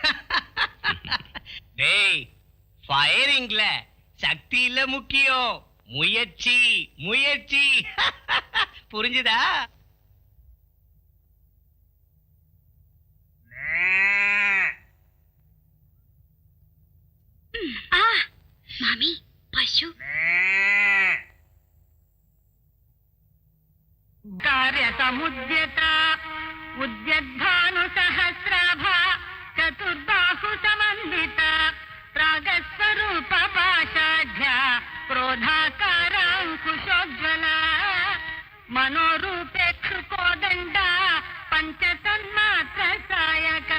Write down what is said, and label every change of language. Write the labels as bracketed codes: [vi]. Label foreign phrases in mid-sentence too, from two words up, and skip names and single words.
[ta] டேய், ஃபயரிங்ல சக்தி இல்ல முக்கியம், முயற்சி முயற்சி. புரிஞ்சுதா? மாமி பசு [sa] कार्यसमुद्यत उद्यद्भानु सहस्राभा चतुर्बाहु समन्वित प्रागस्वरूप पाशाढ्या क्रोधाकाराङ्कुशोज्ज्वला मनोरूपे क्षुकोदण्डा पञ्चतन्मात्र सायका